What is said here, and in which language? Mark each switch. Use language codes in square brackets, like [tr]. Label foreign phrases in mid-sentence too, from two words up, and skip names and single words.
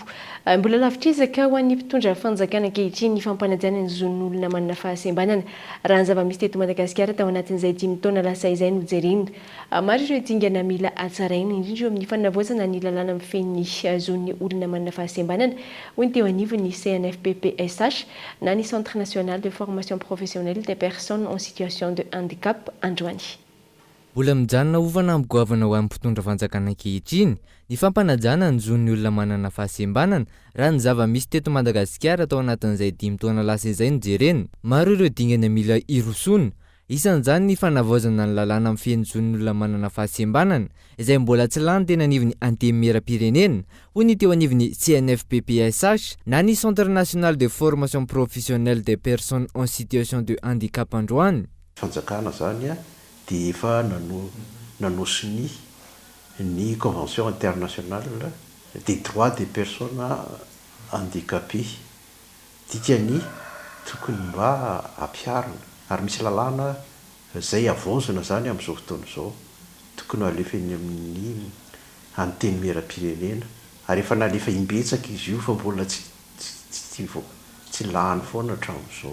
[mg] Mbola lavitrizaka ho an'ny mpitondra fanjakana ankehitriny ny fampanajana ny zon'olona manana fahasembanana. Raha ny zava-misy teto Madagasikara tao anatin'izay 10 taona lasa izay no jerena. Maro ireo dingana mila hatsaraina indrindra eo amin'ny fanavaozana ny lalàna mifehy zon'ny olona manana fahasembanana. Hoy teo anivon'ny CNFPPSH na ny [fr] Centre national de formation professionnelle des personnes en situation de handicap [mg] Androany. Mbola mijanona ovana amgoavana ho amin'ny mpitondra fanjakana ankehitriny ny fampanajana ny zon'ny olona manana fahasembanana raha ny zava-misy teto Madagasikara tao anatin'izay 10 taona lasa izay no jerena. Maro ireo dingana mila irosona, isan'izany ny fanavaozana ny lalàna mifehy zon'ny olona manana fahasembanana izay mbola tsy lany teny anivon'ny antemera-pirenena, hoy ny teo anivon'ny CNFPPSH na ny [fr] Centre national de formation professionnelle des personnes en situation de handicap [mg] Androany. Fanjakana zany dia efa nanosiny ny [fr] convention internationale des droits des personnes handicapées. [mg] Dikany tokony mba ampiarina ary misy lalàna zay avonjana zany amin'izao fotoana izao, tokony alefany amin'ny anteny mera-pirenena ary efa nalefa imbetsaka izy io fa mbola tsy lany foana hatramin'izao.